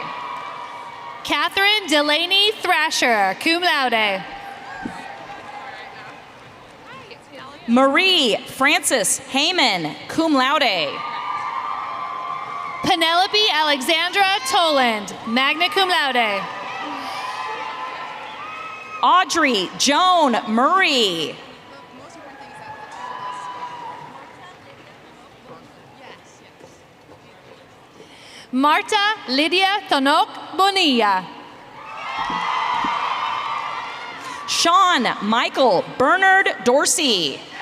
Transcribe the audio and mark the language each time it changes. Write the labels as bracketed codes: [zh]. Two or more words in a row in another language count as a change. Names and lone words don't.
[en] Catherine Delaney Thrasher, [la] cum laude. [en] Marie Frances Heyman, [la] cum laude. [en] Penelope Alexandra Toland, [la] magna cum laude. [en] Audrey Joan Murray. Marta Lydia Tonok Bonilla. Sean Michael Bernard Dorsey.